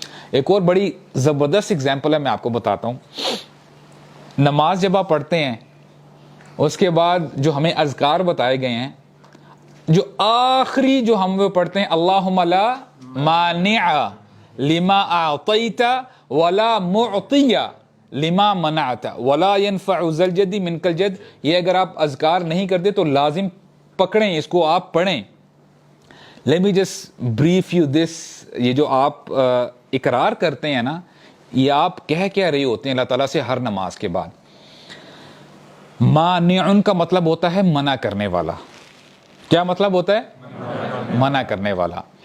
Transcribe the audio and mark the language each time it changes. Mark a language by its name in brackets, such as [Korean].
[Urdu] ایک اور بڑی زبردست اگزامپل ہے, میں آپ کو بتاتا ہوں. نماز جب آپ پڑھتے ہیں اس کے بعد جو ہمیں اذکار بتائے گئے ہیں, جو آخری جو ہم وہ پڑھتے ہیں [Arabic] اللہم لا مانع لما اعطیت ولا معطی لما منعت ولا ينفع ذا الجد منک الجد, [Urdu] یہ اگر آپ اذکار نہیں کرتے تو لازم پکڑیں اس کو, آپ پڑھیں. [English] Let me just brief you this. [Urdu] یہ جو آپ اقرار کرتے ہیں نا, یہ آپ کہہ کیا رہے ہوتے ہیں اللہ تعالیٰ سے ہر نماز کے بعد. مانع کا مطلب ہوتا ہے منع کرنے والا. کیا مطلب ہوتا ہے؟ منع کرنے والا.